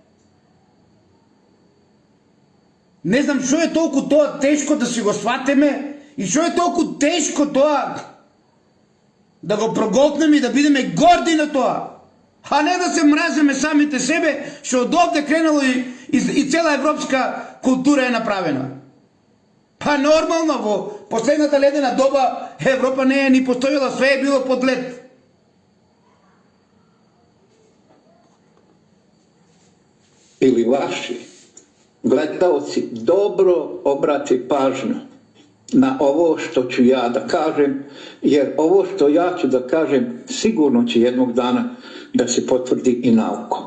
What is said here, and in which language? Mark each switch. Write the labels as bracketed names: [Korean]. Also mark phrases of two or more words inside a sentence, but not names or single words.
[Macedonian] Не знам што е толку тоа тешко да си го сватеме и што е толку тешко тоа да го проголтнеме и да бидеме горди на тоа. А не да се мразиме самите себе, што од овде кренало и цела европска култура е направена. Па нормално, во последната ледена доба Европа не е ни постојала, све е било под лед. [Serbian] Ili vaši gledaoci dobro obrati pažnju na ovo što ću ja da kažem, jer ovo što ja ću da kažem sigurno će jednog dana da se potvrdi i naukom.